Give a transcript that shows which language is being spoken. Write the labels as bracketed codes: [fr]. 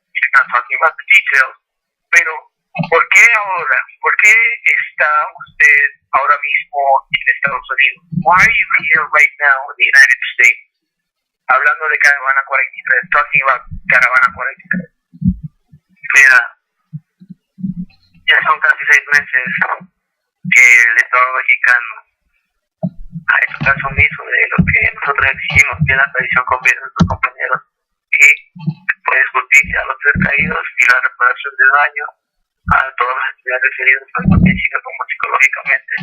[en] We're not talking about the details, [es] pero ¿por qué ahora? ¿Por qué está usted ahora mismo en Estados Unidos? [en] Why are you here right now in the United States? [es] Hablando de Caravana 43, [en] talking about Caravana 43. [es] Mira, ya son casi 6 meses que el Estado mexicano ha hecho caso omiso de lo que nosotros exigimos, que es la aparición completa de nuestros compañeros y pues justicia a los 3 caídos y la reparación del daño a todos los estudiantes heridos, tanto física como psicológicamente.